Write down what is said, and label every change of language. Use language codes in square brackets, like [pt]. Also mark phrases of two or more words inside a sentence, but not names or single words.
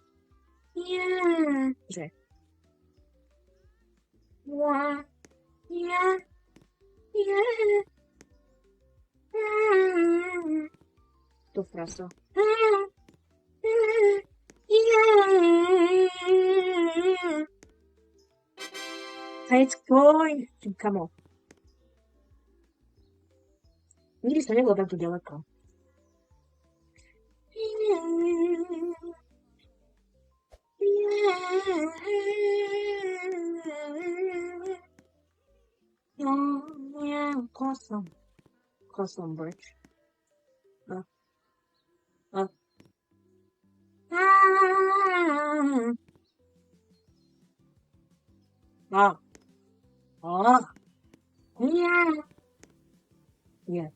[sk] Že? To fraso. [en] Let's go. Come on. [sk] Nikdy som nebol takto ďaleko. [en] Custom bridge. Yeah.